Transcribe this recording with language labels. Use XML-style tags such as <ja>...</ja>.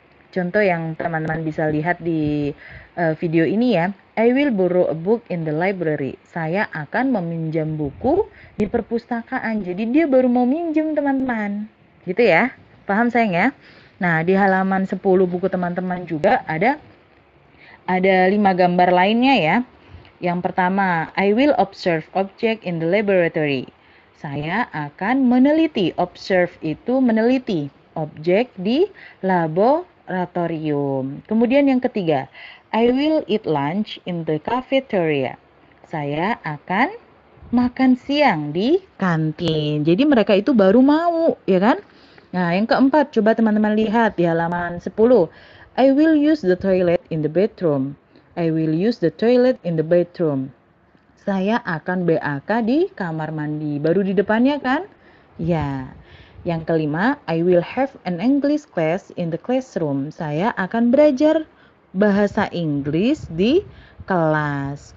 <id>Contoh yang teman-teman bisa lihat di video ini ya.</id> <en>I will borrow a book in the library.</en> <id>Saya akan meminjam buku di perpustakaan. Jadi dia baru mau minjem teman-teman. Gitu ya. Paham sayang ya? Nah, di halaman 10 buku teman-teman juga ada 5 gambar lainnya ya. Yang pertama,</id> <en>I will observe object in the laboratory.</en> <id>Saya akan meneliti.</id> <en>Observe</en> <id>itu meneliti objek di laboratorium. Kemudian yang ketiga,</id> <en>I will eat lunch in the cafeteria.</en> <id>Saya akan makan siang di kantin. Jadi mereka itu baru mau, ya kan? Nah, yang keempat, coba teman-teman lihat di halaman 10.</id> <en>I will use the toilet in the bedroom. I will use the toilet in the bedroom.</en> <id>Saya akan BAK di kamar mandi. Baru di depannya kan? Ya. Yang kelima,</id> <en>I will have an English class in the classroom.</en> <id>Saya akan belajar bahasa Inggris di kelas.</id>